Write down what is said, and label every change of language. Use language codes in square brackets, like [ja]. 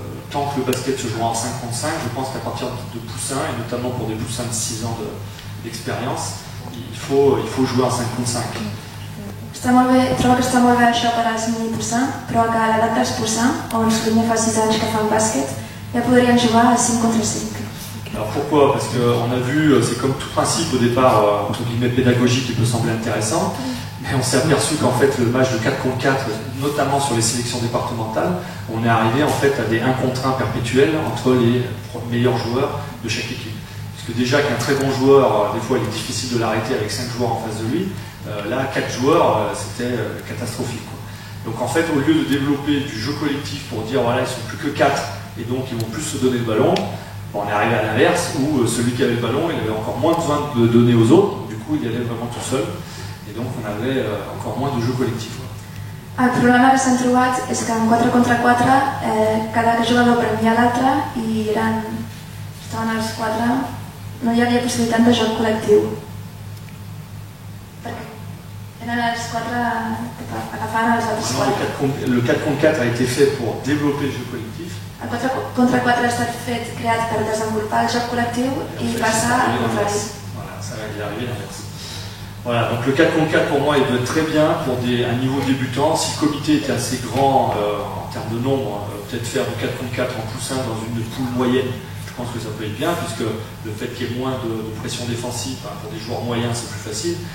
[fr] Tant que le basket se jouera en 5 contre 5, je pense qu'à partir de poussins, et notamment pour des poussins de 6 ans d'expérience, il faut jouer en 5 contre 5. [ca] Trobo que està molt bé això per als mini-poussins, però que a l'edat dels poussins, on sovint fa 6 anys que fan bàsquet, ja podrien jugar a 5 contre 5. [fr] Alors pourquoi? Parce qu'on a vu, c'est comme tout principe au départ, entre guillemets pédagogique, qui peut sembler intéressant, mais on s'est aperçu qu'en fait le match de 4 contre 4, notamment sur les sélections départementales, on est arrivé en fait à des 1 contre 1 perpétuels entre les meilleurs joueurs de chaque équipe. Parce que déjà qu'un très bon joueur, des fois il est difficile de l'arrêter avec 5 joueurs en face de lui, là 4 joueurs c'était catastrophique, quoi. Donc en fait au lieu de développer du jeu collectif pour dire voilà ils sont plus que 4 et donc ils vont plus se donner le ballon, on est arrivé à l'inverse où celui qui avait le ballon il avait encore moins besoin de donner aux autres, donc, du coup il allait vraiment tout seul et donc on avait encore moins de jeu collectif, quoi. [ca] El problema que s'han trobat és que en 4 contra 4 cada jugador prenia l'altre i estaven els 4, no hi havia possibilitat de joc col·lectiu. Perquè eren els 4 que agafaven els altres 4. [fr] Le 4 contre 4 a été fait pour développer le jeu collectif. [ca] El 4 contra 4 ha estat creat per desenvolupar el joc col·lectiu i passar al contrari. [fr] Voilà, ça va y arriver l'inverse. Voilà, donc le 4 contre 4 pour moi il doit être très bien pour un niveau débutant. Si le comité était assez grand en termes de nombre, peut-être faire du 4 contre 4 en poussin dans une poule moyenne, je pense que ça peut être bien, puisque le fait qu'il y ait moins de pression défensive, pour des joueurs moyens c'est plus facile.